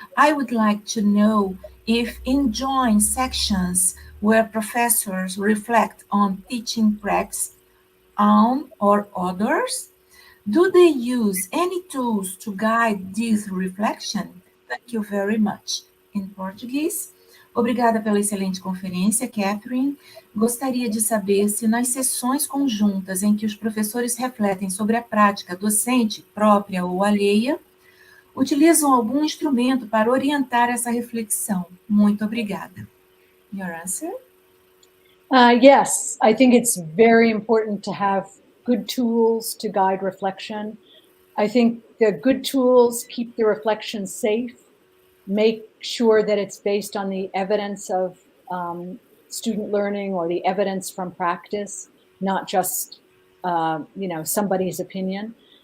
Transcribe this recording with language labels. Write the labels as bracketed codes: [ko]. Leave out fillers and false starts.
[en] I would like to know if in joint sections where professors reflect on teaching practice on or others, do they use any tools to guide this reflection? Thank you very much. In Português. [pt] Obrigada pela excelente conferência, Catherine. Gostaria de saber se nas sessões conjuntas em que os professores refletem sobre a prática docente, própria ou alheia, utilizam algum instrumento para orientar essa reflexão. Muito obrigada. [en] Your answer? Yes, I think it's very important to have good tools to guide reflection. I think the good tools keep the reflection safe, make sure that it's based on the evidence of student learning or the evidence from practice, not just somebody's opinion.